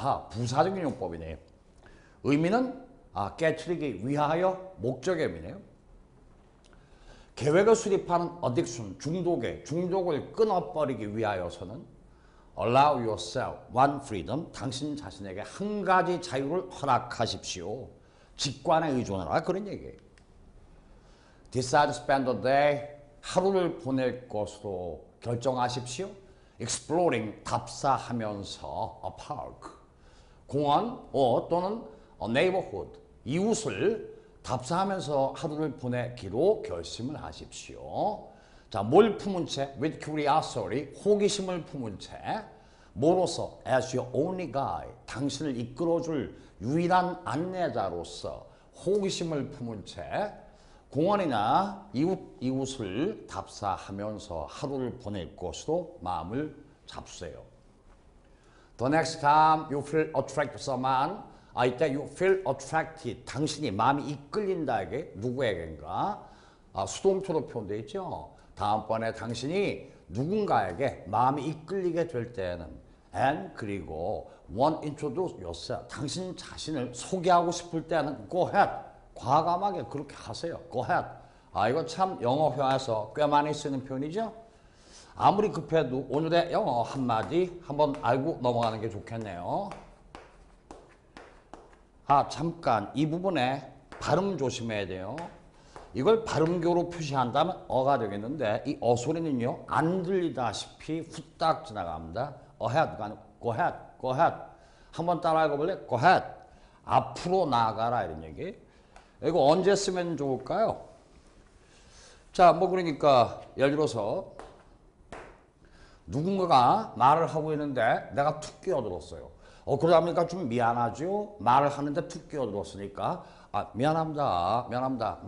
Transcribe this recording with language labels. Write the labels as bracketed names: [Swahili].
[Korean] 부사적인 용법이네요. 의미는 깨트리기 위하여, 목적의 의미네요. 계획을 수립하는 addiction, 중독을 끊어버리기 위하여서는 [English] allow yourself one freedom, [Korean] 당신 자신에게 한 가지 자유를 허락하십시오. 직관에 의존하라 그런 얘기예요. [English] Decide to spend the day, [Korean] 하루를 보낼 것으로 결정하십시오. [English] Exploring, [Korean] 답사하면서 [English] a park, [Korean] 공원 또는 [English] a neighborhood, [Korean] 이웃을 답사하면서 하루를 보내기로 결심을 하십시오. 자, 뭘 품은 채? [English] With curiosity, [Korean] 호기심을 품은 채. 뭐로서? [English] As your only guide, [Korean] 당신을 이끌어줄 유일한 안내자로서 호기심을 품은 채 공원이나 이웃을 답사하면서 하루를 보낼 것으로 마음을 잡수세요. [English] The next time you feel attracted to someone, [Korean] 이때 [English] you feel attracted, [Korean] 당신이 마음이 이끌린다 이게 누구에게인가? 수동태로 표현되어 있죠. 다음번에 당신이 누군가에게 마음이 이끌리게 될 때는 and 그리고 [English] want introduce yourself, [Korean] 당신 자신을 소개하고 싶을 때는 [English] go ahead, [Korean] 과감하게 그렇게 하세요. [English] go ahead. [Korean] 이거 참 영어 회화에서 꽤 많이 쓰는 표현이죠. 아무리 급해도 오늘의 영어 한마디 한번 알고 넘어가는 게 좋겠네요. 잠깐 이 부분에 발음 조심해야 돼요. 이걸 발음교로 표시한다면 어가 되겠는데 이 어소리는요 안 들리다시피 후딱 지나갑니다. [English] ahead가 아니고 go ahead, go ahead. [Korean] 한번 따라 해볼래? [English] go ahead. [Korean] 앞으로 나아가라 이런 얘기. 이거 언제 쓰면 좋을까요? 자, 그러니까 예를 들어서 누군가가 말을 하고 있는데 내가 툭 끼어들었어요. 그러다 보니까 좀 미안하죠? 말을 하는데 툭 끼어들었으니까 미안합니다.